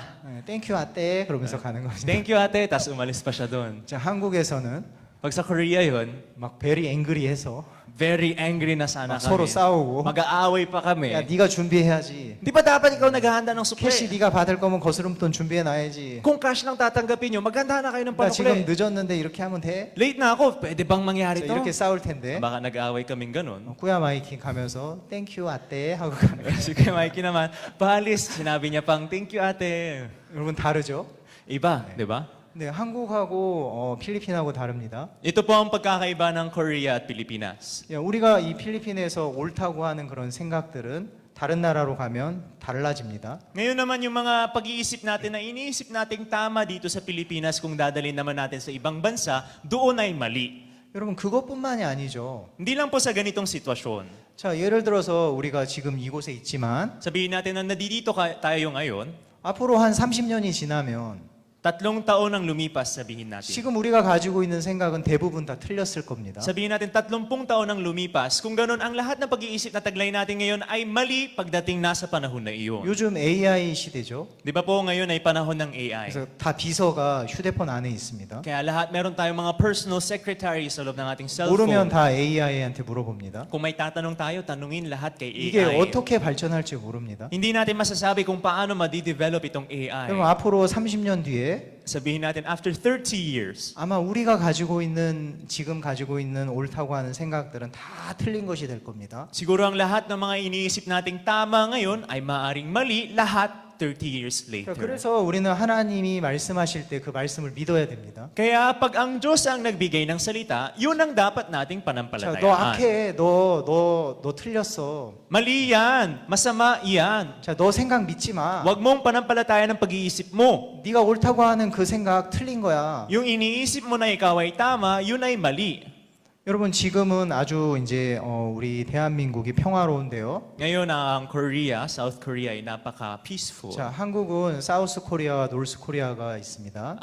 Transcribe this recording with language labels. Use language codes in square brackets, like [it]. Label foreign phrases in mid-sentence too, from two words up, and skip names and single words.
[en] thank you [ko] 아떼 그러면서 가는 거죠. [en] Thank you [tl] ate, tapos umalis pa siya doon. [ko] 자, 한국에서는 [tl] Pag sa Korea yun, [ko] 막 [en] very angry [ko] 해서 [en] very angry [tl] na sana [ko] 막 서로 [tl] kami. [ko] 싸우고 [tl] Mag-aaway pa kami. [ko] 야 네가 준비해야지. [tl] Di ba dapat ikaw naghahanda ng sukle? [ko] 캐시 네가 받을 거면 거스름돈 준비해 놔야지. [tl] Kung cash lang tatanggapin nyo, maghanda na kayo ng [ko] 나 지금 [tl] panukli. [ko] 늦었는데 이렇게 하면 돼? [tl] Late na ako, pwede bang mangyari [ko] 자, [tl] to? [ko] 이렇게 싸울 텐데 [tl] Baka nag-aaway kaming ganun. [ko] 꾸야 마이키 가면서 [en] thank you [ko] 아떼 하고 가는 거예요. [tl] Si Kuya Mikey naman, paalis, sinabi niya pang, [en] thank you ate. [ko] 여러분 다르죠? [tl] Iba, di ba? [ko] 네, 한국하고 필리핀하고 다릅니다. [tl] Ito po ang pagkakaiba ng Korea at Pilipinas. [ko] 야, 우리가 이 필리핀에서 옳다고 하는 그런 생각들은 다른 나라로 가면 달라집니다. [tl] Ngayon naman yung mga pag-iisip natin na iniisip nating tama dito sa Pilipinas kung dadalhin naman natin sa ibang bansa, doon ay mali. [ko] 여러분 그것뿐만이 아니죠. [tl] Hindi lang po sa ganitong sitwasyon. [ko] 자, 예를 들어서 우리가 지금 이곳에 있지만 [tl] Sabihin natin na nandito tayo ngayon, [ko] 앞으로 한 30년이 지나면 [tl] 3 taon ang lumipas, sabihin natin. [ko] 지금 우리가 가지고 있는 생각은 대부분 다 틀렸을 겁니다. [tl] Sabihin natin 30 taon ang lumipas. Kung ganun, ang lahat ng pag-iisip na taglay natin ngayon ay mali pagdating nasa panahon na iyon. [ko] 요즘 AI 시대죠. [tl] Di ba po ngayon ay panahon ng AI? [ko] 그래서 다 비서가 휴대폰 안에 있습니다. [tl] Kaya lahat meron tayong mga [en] personal secretary [tl] sa loob ng ating [ko] 모르면 [tl] cellphone. [ko] 다 AI한테 물어봅니다. [tl] Kung may tatanong tayo, tanungin lahat kay [ko] 이게 [tl] AI. [ko] 어떻게 발전할지 모릅니다. [tl] Hindi natin masasabi kung paano ma-develop itong [ko] 그럼 [tl] AI. [ko] 앞으로 30년 뒤에 [tl] Sabihin natin, [en] after 30 years, [ko] 아마 우리가 가지고 있는 지금 가지고 있는 옳다고 하는 생각들은 다 틀린 것이 될 겁니다. [tl] siguro ang lahat ng mga iniisip nating tama ngayon ay maaring mali lahat [en] 30 years later. [ko] 그래서 우리는 하나님이 말씀하실 때 그 말씀을 믿어야 됩니다. [tl] Kaya pag ang Diyos ang nagbigay ng salita, yun ang dapat nating [ko] 자, 너 [tl] panampalatayaan. [ko] 악해, 너 틀렸어. [tl] Mali yan, masama yan. [ko] 자, 너 생각 믿지 마. [tl] Huwag mong panampalataya ng pag-iisip mo. [ko] 네가 옳다고 하는 그 생각 틀린 거야. [tl] Yung iniisip mo na ikaw ay tama, yun ay mali. [ko] 여러분 지금은 아주 이제 우리 대한민국이 평화로운데요. [tl] Ngayon ang Korea, South Korea ay napaka-peaceful. [ko] 자, 한국은 사우스 코리아와 노스 코리아가 있습니다.